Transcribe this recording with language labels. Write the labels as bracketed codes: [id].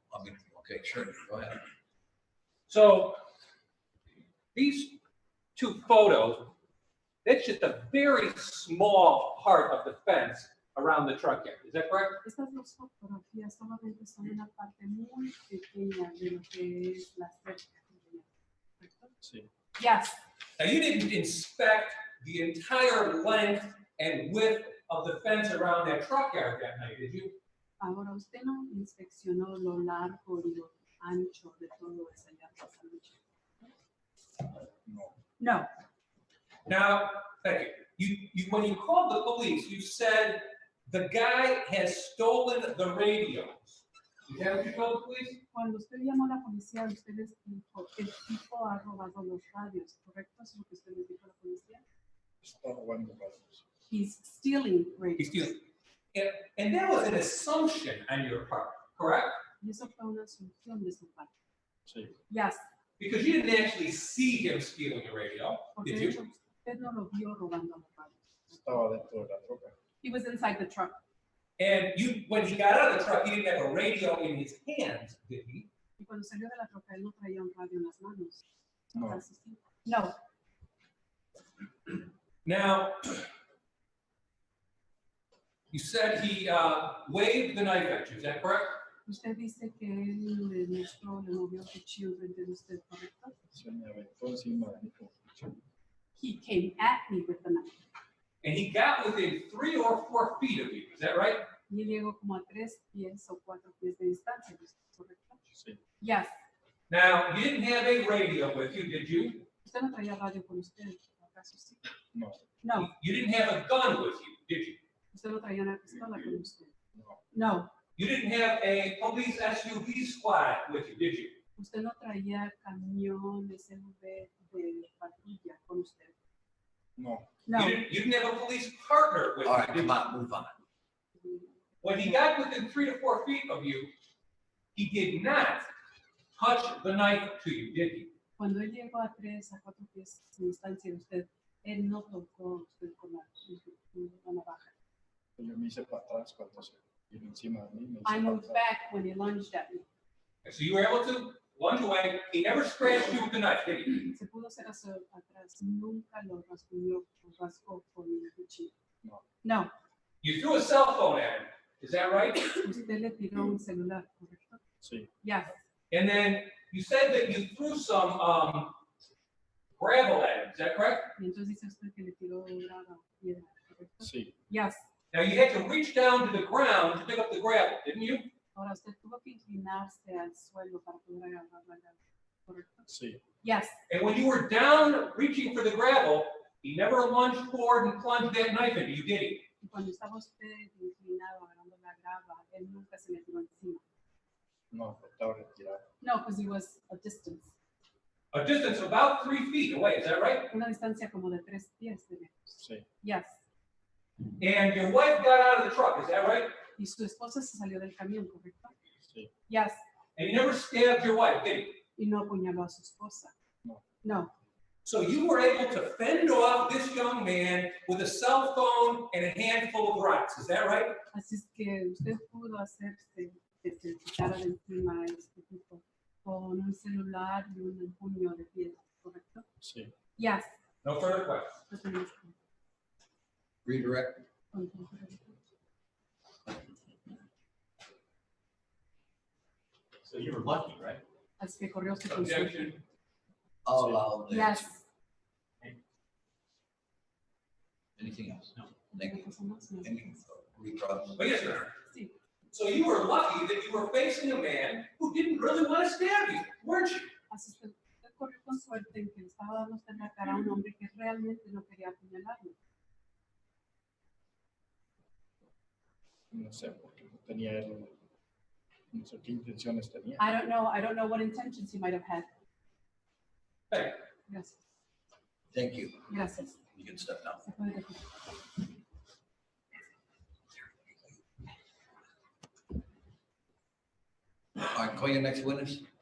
[en] I mean, okay, sure, go ahead. So these two photos, that's just a very small part of the fence around the truck yard. Is that correct? [es] Estas dos fotografías solamente son una parte muy pequeña de lo que es la cerca. ¿Correcto? Sí. [en] Yes. Now, you didn't inspect the entire length and width of the fence around that truck yard that night, did you? [es] Ahora, usted no inspeccionó lo largo y lo ancho de todo esa yarda esa noche. No. [en] No. Now, thank you. When you called the police, you said the guy has stolen the radios. Is that what you told the police? [es] Cuando usted llamó a la policía, usted les dijo, el tipo ha robado los radios, ¿correcto? ¿Es lo que usted les dijo a la policía? Está robando radios. [en] He's stealing radios. He's stealing. And that was an assumption on your part, correct? [es] Y eso fue una asunción de su parte. Sí. [en] Yes. Because you didn't actually see him stealing the radio, [es] Porque [en] did [es] de [en] you? [es] hecho, usted no lo vio robando los radios. Estaba dentro de la troca. [en] He was inside the truck. And when he got out of the truck, he didn't have a radio in his hands, did he? [es] Y cuando salió de la troca, él no traía un radio en las manos. No. [en] No. Now, you said he waved the knife at you, is that correct? [es] Usted dice que él le mostró, le movió el cuchillo frente a usted, ¿correcto? Se me aventó encima de mí con cuchillo. [en] He came at me with the knife. And he got within 3 or 4 feet of you, is that right? [es] Y él llegó como a 3 pies o 4 pies de distancia, ¿correcto? Sí. [en] Yes. Now, you didn't have a radio with you, did you? [es] Usted no traía radio con usted, ¿acaso sí? No. [en] No. You didn't have a gun with you, did you? [es] Usted no traía una pistola con usted. No. [en] No. You didn't have a police SUV squad with you, did you? [es] Usted no traía camión SUV de patrulla con usted. No. [en] No. You didn't have a police partner with All you, right, did you? come on, move on. When he got within 3 to 4 feet of you, he did not touch the knife to you, did he? [es] Cuando él llegó a 3 a 4 pies de distancia de usted, él no tocó a usted con la navaja. Yo me hice para atrás cuando se vino encima de mí. Me hice [en] I [es] para [en] moved [es] atrás. [en] back when he lunged at me. And so you were able to lunge away. He never scratched you with the knife, did he? [es] Se pudo hacer hacia atrás, nunca lo rasguñó o rasgó con el cuchillo. No. [en] No. You threw a cell phone at him, is that right? [es] Usted le tiró un celular, ¿correcto? Sí. [en] Yes. And then you said that you threw some gravel at him, is that correct? [es] Y entonces dice usted que le tiró grava, piedra, ¿correcto? Sí. [en] Yes. Now you had to reach down to the ground to pick up the gravel, didn't you? [es] Ahora usted tuvo que inclinarse al suelo para poder agarrar la grava, ¿correcto? Sí. [en] Yes. And when you were down reaching for the gravel, he never lunged forward and plunged that knife into you, did he? [es] Y cuando estaba usted inclinado agarrando la grava, él nunca se le tiró encima. No, estaba retirado. [en] No, because he was a distance. A distance of about 3 feet away, is that right? [es] Una distancia como de 3 pies de lejos. Sí. [en] Yes. And your wife got out of the truck, is that right? [es] Y su esposa se salió del camión, ¿correcto? Sí. [en] Yes. And you never stabbed your wife, did he? [es] Y no apuñaló a su esposa. No. [en] No. So you were able to fend off this young man with a cell phone and a handful of rocks, is that right? [es] Así es que usted pudo hacerse que se quitara de encima a este tipo con un celular y un puño de piedra, ¿correcto? Sí. [en] Yes. No further questions. [es] No tenemos que- [en] Redirect. So you were lucky, right? [es] Así que corrió usted con suerte. [en] Objection. I'll allow the Yes. answer. Anything else? No. Thank you. No. Any recross? But yes, sir. [es] Sí. [en] So you were lucky that you were facing a man who didn't really want to stab you, weren't you? [es] Así es que usted corrió con suerte en que le estaba dando usted en la cara a un hombre que realmente no quería apuñalarlo. No sé, porque no tenía él. No sé qué intenciones tenía. [en] I don't know what intentions he might have had. Hey, [es] Gracias. [en] Thank you. [es] Gracias. [en] You can step down. [es] Se puede retirar. [en] All right, call your next witness.